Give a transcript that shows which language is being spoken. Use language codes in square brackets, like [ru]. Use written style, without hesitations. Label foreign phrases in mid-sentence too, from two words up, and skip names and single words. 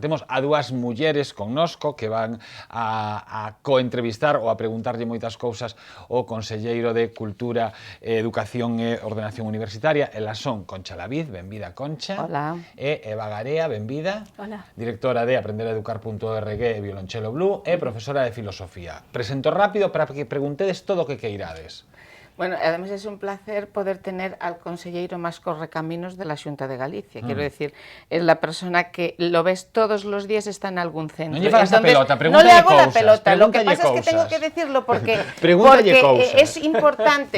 [gl] Temos a dúas mulleres connosco que van a coentrevistar ou a preguntarlle moitas cousas ao Conselleiro de Cultura, Educación e Ordenación Universitaria. Elas son Concha Laviz, benvida Concha. [es] Hola. [gl] E Eva Garea, benvida. [es] Hola. [gl] Directora de aprendereducar.org e Violonchelo Blue e profesora de Filosofía. Presento rápido para que preguntedes todo o que queirades. [es] Bueno, además es un placer poder tener al conselleiro más correcaminos de la Xunta de Galicia. Quiero decir, es la persona que lo ves todos los días, está en algún centro. [gl] Non lle fagas a pelota, [es] no le hago [gl] cousas, [es] la pelota, lo que [gl] pregúntalle [es] pasa es que tengo [gl] cousas. [es] que decirlo porque [gl] Cousas. [es] es importante,